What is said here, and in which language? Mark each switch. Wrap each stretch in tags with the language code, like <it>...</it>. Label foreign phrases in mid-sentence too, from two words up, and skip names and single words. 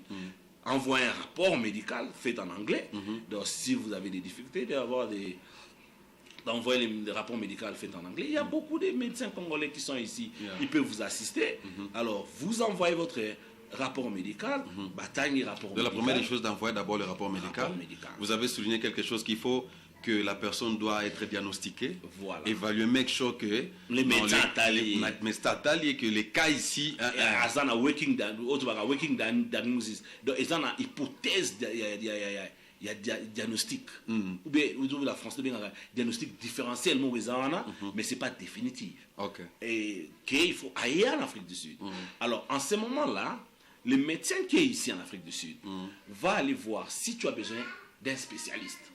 <fr>Envoyer un rapport médical fait en anglais. Donc, si vous avez des difficultés d'envoyer des rapports médicaux faits en anglais, il y a beaucoup de médecins congolais qui sont ici. Ils peuvent vous assister. Alors, vous envoyez votre rapport médical, La première des choses d'envoyer d'abord le rapport médical. Vous avez souligné quelque chose qu'il faut que la personne doit être diagnostiquée, évaluer,</fr> <en>make sure que</en> <fr>les médecins que les cas ici</fr> <en>working diagnosis,</en> <fr>donc ils ont une hypothèse, il y a diagnostic ou bien la France diagnostic différentiel mais c'est pas définitif. Et qu'il faut aller en Afrique du Sud. Alors en ce moment-là, le médecin qui est ici en Afrique du Sud va aller voir si tu as besoin d'un spécialiste.</fr>